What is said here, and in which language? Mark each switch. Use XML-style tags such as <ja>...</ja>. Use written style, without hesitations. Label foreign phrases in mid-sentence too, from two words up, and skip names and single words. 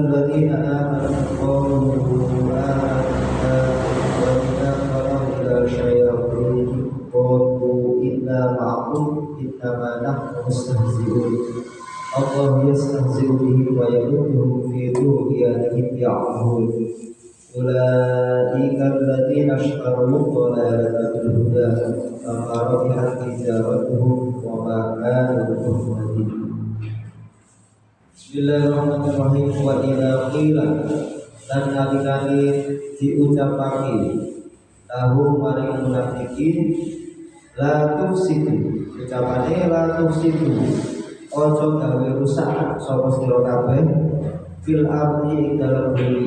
<ar>الذين آمنوا قالوا آمنا وإذا قالوا إلى شياطين قالوا إنا معكم إنما نحن مستهزئون الله يستهزئ بهم ويمدهم في طغيانهم يعمهون أولئك الذين اشتروا الضلالة بالهدى فما ربحت تجارتهم وما كانوا مهتدين. بسم الله الرحمن الرحيم. وإذا قيل</ar> <jv>lan nalikane diucapake lahum maring munafikin</jv> <ar>لا تفسدوا,</ar> <jv>ucapane</jv> <ar>لا تفسدوا</ar> <jv>ojo gawe rusak sapa sira kabeh</jv> <ar>في الأرض</ar> <jv>ing dalem bumi.</jv>